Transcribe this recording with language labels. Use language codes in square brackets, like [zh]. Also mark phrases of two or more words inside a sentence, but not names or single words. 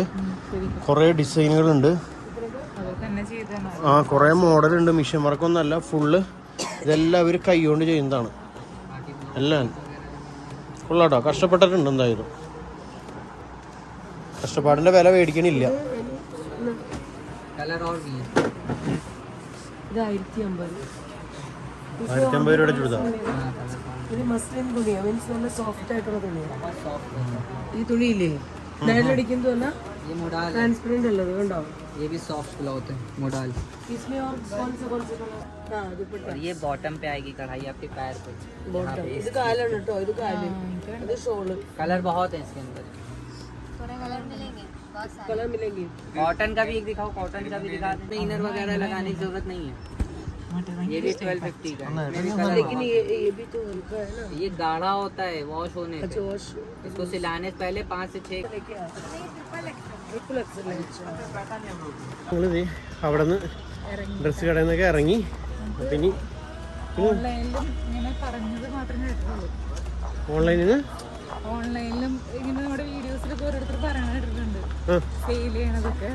[ml] കുറേ ഡിസൈനുകളുണ്ട്. ആ കുറേ മോഡലുണ്ട്. മിഷൻ വർക്കൊന്നുമല്ല, ഫുള്ള് ഇതെല്ലാം അവർ കൈകൊണ്ട് ചെയ്യുന്നതാണ് എല്ലാം. ഫുള്ളാട്ടോ കഷ്ടപ്പെട്ടിട്ടുണ്ട്. എന്തായാലും കഷ്ടപ്പാടിൻ്റെ വില മേടിക്കണില്ല. [hi] कलर और भी है. [ml] ഇത് 1050. 1050 രൂപയുടെ ചുരിദാർ. ഇത് മസ്ലിൻ തുണിയാണ്. മീൻസ് നല്ല സോഫ്റ്റ് ആയിട്ടുള്ള തുണിയാണ്. ഈ തുണിയില്ലേ നേരിലടിക്കുന്നതല്ല, [hi] ये मोडाल है. [ml] ട്രാൻസ്പെറന്റ് ഉള്ളത് കണ്ടോ. [hi] ये भी [en] soft cloth [hi] है मोडाल. इसमें और कौन से हाँ दुपट्टा. और ये बॉटम पे आएगी कढ़ाई आपके पैर पे. [ml] ബോട്ടം. ഇത് കാലാണ് കേട്ടോ. ഇത് കാല്. ഇത് ഷോള്. [hi] कलर बहुत है इसके अंदर. कलर मिलेंगे. कॉटन का भी एक दिखाओ. कॉटन का भी दिखा दें. इनर वगैरह लगाने की जरूरत नहीं है. ये भी 1250 का है। लेकिन ये भी तो हल्का है ना। ये गाढ़ा होता है वॉश होने से। अच्छा वॉश इसको सिलाने से पहले 5 से 6 [en] triple XL [hi] है। [ml] ഞങ്ങളിത് അവിടെ നിന്ന് ഡ്രസ്സ് കടയിൽ നിന്നൊക്കെ ഇറങ്ങി. പിന്നെ ഓൺലൈനിലും ഇങ്ങനെ പറഞ്ഞത് മാത്രമേ കേട്ടിട്ടുള്ളൂ. ഓൺലൈനിൽ നിന്ന് ഓൺലൈനിലും ഇങ്ങനെ നമ്മുടെ വീഡിയോസിലൊക്കെ ഓരോരുത്തർ പറയണ കേട്ടിട്ടുണ്ട് സെയിൽ ചെയ്യണതൊക്കെ.